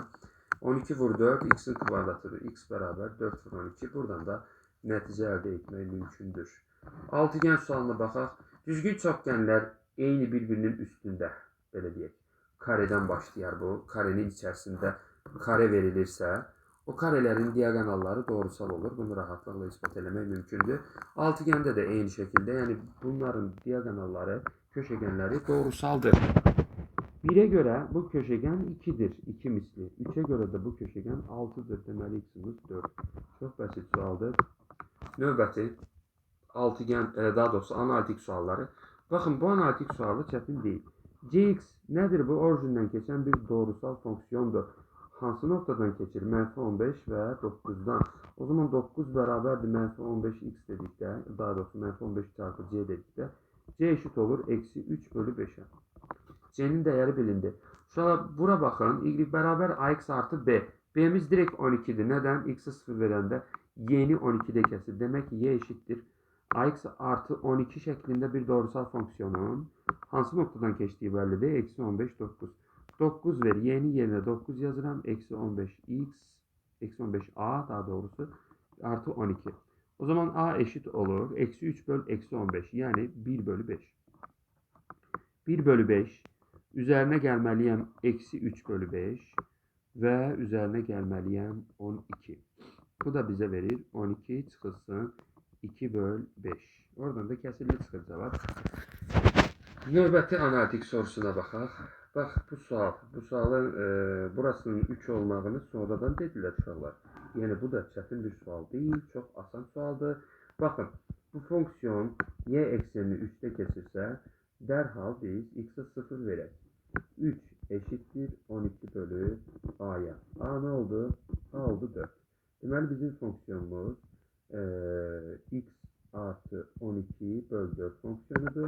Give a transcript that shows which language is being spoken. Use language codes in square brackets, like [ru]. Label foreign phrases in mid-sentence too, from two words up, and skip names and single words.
[az] 12 vur 4 x'in kvadratıdır. X bərabər 4 vur 12. Buradan da nəticə əldə etmək mümkündür. Altıgen sualına baxaq. Düzgün çokgenlər eyni bir-birinin üstündə, belə deyək. Kareden başlayar bu. Karenin içərisində kare verilirsə, [tr] o karelerin diagonalları doğrusal olur. [az] Bunu rahatlıkla ispat eləmək mümkündür. [tr] Altıgende de eyni şekilde, yani bunların diagonalları, köşegenleri doğrusaldır. 1'e göre bu köşegen 2'dir. 2 misli. 3'e göre de bu köşegen 6'dır. [az] Deməli x'imiz 4. [tr] Çok basit sualdır. [az] Növbəti altıgen, daha doğrusu analitik sualları. Bakın, bu analitik sualı çətin değil. [tr] Cx nedir bu? [az] Orijindən keçən bir doğrusal fonksiyondur. Hansı noktadan keçir? -15 və 9'dan. O zaman 9 bərabərdir -15x dedikdə, daha doğrusu -15 çarpı c dedikdə, [tr] c eşit olur eksi 3 bölü 5'e. C'nin değeri bilindi. Şuna bura bakın. Y beraber ax artı b. B'miz direkt 12'dir. Neden? [az] X'e 0 verende y'ni 12'de kesir. [tr] Demek ki y eşittir ax artı 12 şeklinde bir doğrusal fonksiyonun hangi noktadan geçtiği bellidir. Eksi 15 9. 9 ver. Y'nin yerine 9 yazıram. Eksi 15x. Eksi 15a daha doğrusu. Artı 12. O zaman a eşit olur. Eksi 3 bölü eksi 15. Yani 1 bölü 5. 1 bölü 5. Üzerine gəlməliyəm eksi 3 bölü 5 ve üzerine gəlməliyəm 12. Bu da bize verir 12 çıxılsın 2 bölü 5. [az] Oradan da kəsirli çıxır cavab. Növbəti analitik sorusuna baxaq. Bax, bu sualın burasının 3 olmağını sonradan dediler uşaqlar. Yəni bu da çətin bir sual değil, çok asan sualdır. Baxın, [tr] bu fonksiyon y eksenini 3'te kesirsə, derhal biz x'e 0 verək. 3 eşittir 12 bölü a'ya. A ne oldu? A oldu 4. [az] Deməli bizim fonksiyonumuz x artı 12 bölü 4 fonksiyonudur.